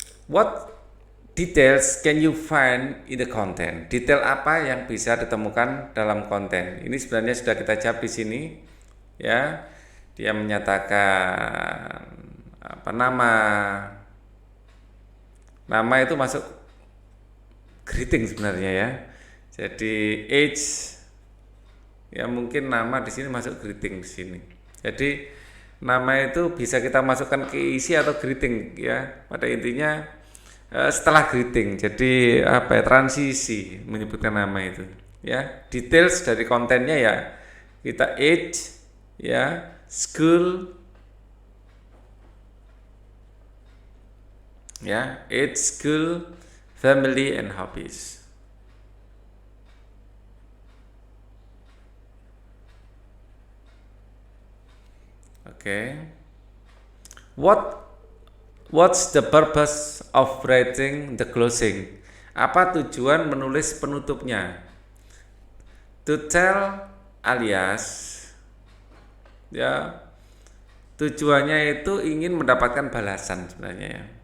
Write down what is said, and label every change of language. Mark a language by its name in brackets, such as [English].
[English] What details can you find in the content? [Indonesian] Detail apa yang bisa ditemukan dalam konten? Ini sebenarnya sudah kita jawab di sini, ya. Dia menyatakan apa nama itu masuk greeting sebenarnya ya. Jadi age ya mungkin nama di sini masuk greeting di sini. Jadi nama itu bisa kita masukkan ke isi atau greeting ya. Pada intinya setelah greeting, jadi apa ya, transisi menyebutkan nama itu ya. Details dari kontennya ya kita age ya, school ya, [English] age, school, family and hobbies. [Indonesian] Oke. [English] What's the purpose of writing the closing? [Indonesian] Apa tujuan menulis penutupnya? [English] To tell [Indonesian] alias ya tujuannya itu ingin mendapatkan balasan sebenarnya ya.